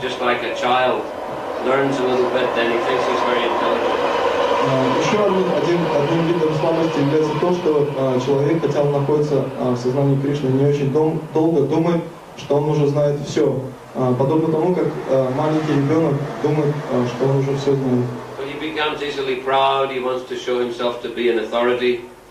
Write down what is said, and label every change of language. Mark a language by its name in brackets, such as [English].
[English] Just like a child learns a little bit, then he thinks he's very intelligent. [Russian] Еще одним видом слабости является то, что человек, хотя он находится в сознании Кришны, не очень долго думает, что он уже знает все. Подобно тому, как маленький ребенок думает, что он уже все знает. [English] So he becomes easily proud, he wants to show himself to be an authority.